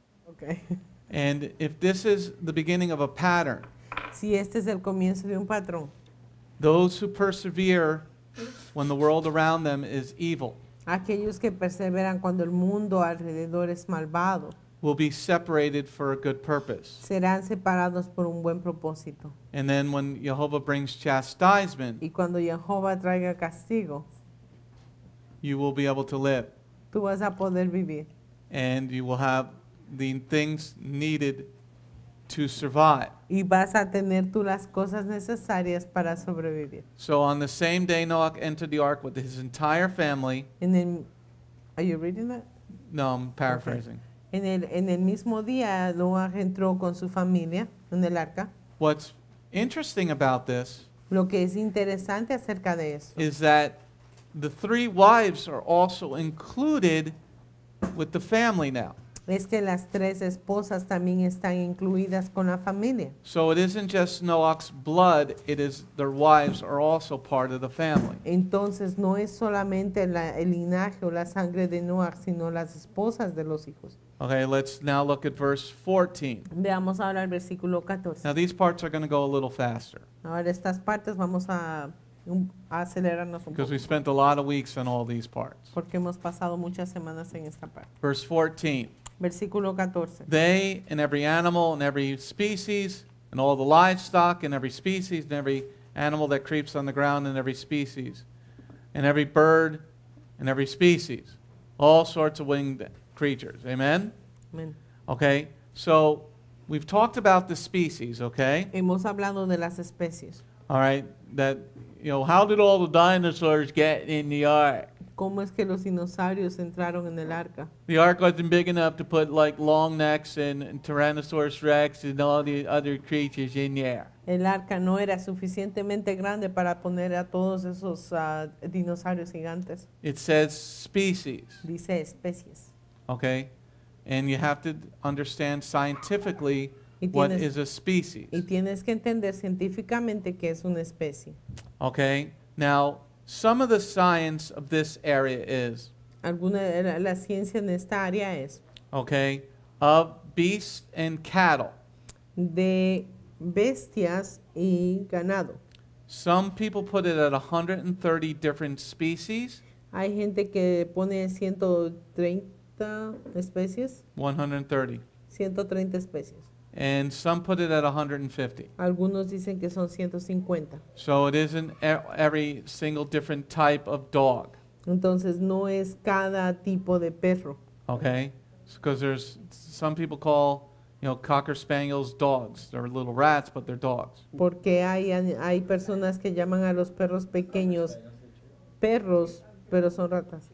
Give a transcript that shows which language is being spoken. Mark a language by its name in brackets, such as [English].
[English] Okay. And if this is the beginning of a pattern, [Spanish] Si este es el comienzo de un patrón, [English] those who persevere when the world around them is evil [Spanish] aquellos que perseveran cuando el mundo alrededor es malvado [English] will be separated for a good purpose. [Spanish] serán separados por un buen propósito. [English] And then when Jehovah brings chastisement, [Spanish] Y cuando Jehová traiga castigo, [English] you will be able to live. [Spanish] tú vas a poder vivir [English] And you will have the things needed to survive. [Spanish] Y vas a tener tú las cosas necesarias para sobrevivir. [English] So on the same day Noah entered the ark with his entire family. Are you reading that? No, I'm paraphrasing. [Spanish] En el mismo día, Noah entró con su familia en el arca. [English] What's interesting about this [Spanish] Lo que es interesante acerca de eso [English] is that the 3 wives are also included with the family now. [Spanish] es que las 3 esposas también están incluidas con la familia. [English] So it isn't just Noah's blood, it is their wives are also part of the family. [Spanish] Entonces no es solamente el linaje o la sangre de Noah, sino las esposas de los hijos. [English] Okay, let's now look at verse 14. [Spanish] Veamos ahora el versículo 14. [English] Now these parts are going to go a little faster [Spanish] Ahora estas partes vamos a acelerarnos un [English] because [Spanish] poco, [English] we spent a lot of weeks on all these parts. [Spanish] porque hemos pasado muchas semanas en esta parte. [English] Verse 14. [Spanish] Versículo 14. [English] They and every animal and every species and all the livestock and every species and every animal that creeps on the ground and every species and every bird and every species, all sorts of winged creatures. Amen? [Spanish] Amén. [English] Okay, so we've talked about the species, okay? [Spanish] Hemos hablado de las especies. [English] All right, that, how did all the dinosaurs get in the ark? [Spanish] ¿Cómo es que los dinosaurios entraron en el arca? [English] The ark wasn't big enough to put like long necks and Tyrannosaurus Rex and all the other creatures in there. [Spanish] El arca no era suficientemente grande para poner a todos esos dinosaurios gigantes. [English] It says species, [Spanish] Dice especies. [English] okay? And you have to understand scientifically [Spanish] Y [English] what [Spanish] tienes- [English] is a species, [Spanish] Y tienes que entender científicamente qué es una especie. [English] okay? Now, some of the science of this area is, [Spanish] La ciencia en esta área es [English] okay, of beasts and cattle. [Spanish] de bestias y ganado. [English] Some people put it at 130 different species, [Spanish] Hay gente que pone 130 especies, [English] 130, [Spanish] 130 especies. [English] and some put it at 150. [Spanish] Algunos dicen que son 150. [English] So it isn't every single different type of dog, [Spanish] Entonces no es cada tipo de perro. [English] okay? Because there's some people call, Cocker Spaniels dogs. They're little rats, but they're dogs. [Spanish] Porque hay personas que llaman a los perros pequeños perros, pero son ratas.